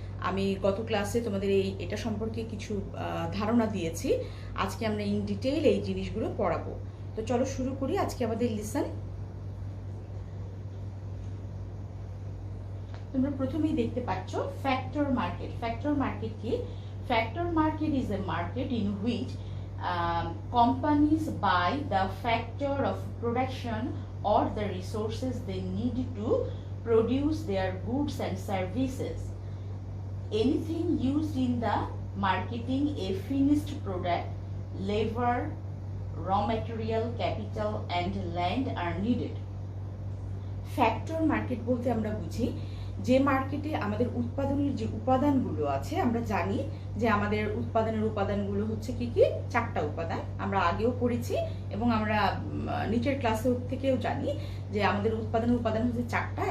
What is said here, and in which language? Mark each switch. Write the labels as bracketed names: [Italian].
[Bangla] আমি গত ক্লাসে তোমাদের এটা সম্পর্কে কিছু ধারণা দিয়েছি। আজকে আমরা ইন ডিটেইল এই জিনিসগুলো পড়াবো। তো চলো শুরু করি আজকে আমাদের লিসন। তোমরা প্রথমেই দেখতে পাচ্ছ ফ্যাক্টর মার্কেট। ফ্যাক্টর মার্কেট কি? [English] Factor market is a market in which companies buy the factor of production or the resources they need to produce their goods and services. Anything used in the marketing a finished product, labor, raw material, capital and land are needed. [Bangla] Factor market বলতে আমরা বুঝি যে মার্কেটে আমাদের উৎপাদনের যে উপাদানগুলো আছে, আমরা জানি যে আমাদের উৎপাদনের উপাদানগুলো হচ্ছে কি কি? চারটা উপাদান। আমরা আগেও পড়েছি এবং আমরা নিচের ক্লাসে থেকেও জানি যে আমাদের উৎপাদনের উপাদান হচ্ছে চারটা।